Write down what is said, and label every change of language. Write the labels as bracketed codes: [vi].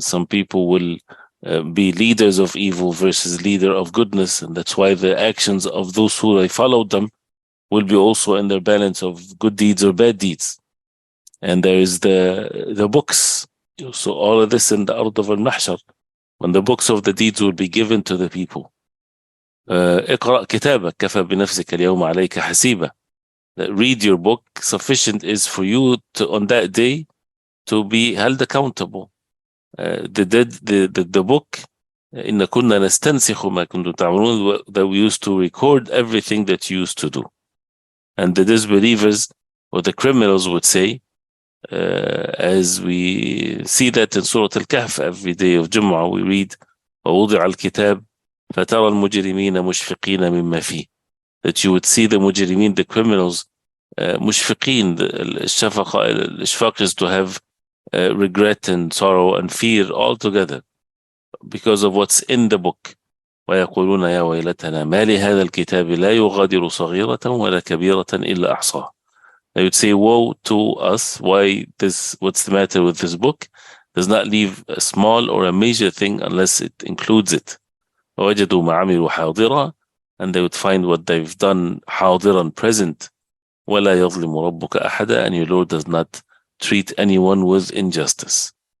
[en] Some people will be leaders of evil versus leader of goodness, and that's why the actions of those who they followed them will be also in their balance of good deeds or bad deeds. And there is the books. So all of this in the Ard of al-Mahshar, when the books of the deeds will be given to the people. [ar] اقرأ كتابك كفى بنفسك اليوم عليك حسيبا. [en] Read your book. Sufficient is for you to, on that day, to be held accountable. The book, [ar] إن كنا نستنسخ ما كنتم تعملون, [en] that we used to record everything that you used to do. And the disbelievers or the criminals would say, as we see that in Surah Al-Kahf, every day of Jumu'ah we read, [ar] ووضع الكتاب فترى المجرمين مشفقين مما فيه. [en] That you would see the mujrimin, the criminals, مشفقين. الإشفاق is to have regret and sorrow and fear all together because of what's in the book. [ar] ويقولون يا ويلتنا ما لهذا الكتاب لا يغادر صغيرة ولا كبيرة إلا أحصاها. [en] They would say, woe to us, what's the matter with this book? Does not leave a small or a major thing unless it includes it. [ar] ووجدوا ما عملوا حاضرا [en] and they would find what they've done حاضرا present. [ar] وَلَا يَظْلِمُ رَبُّكَ أَحَدًا, [en] and your Lord does not treat anyone with injustice.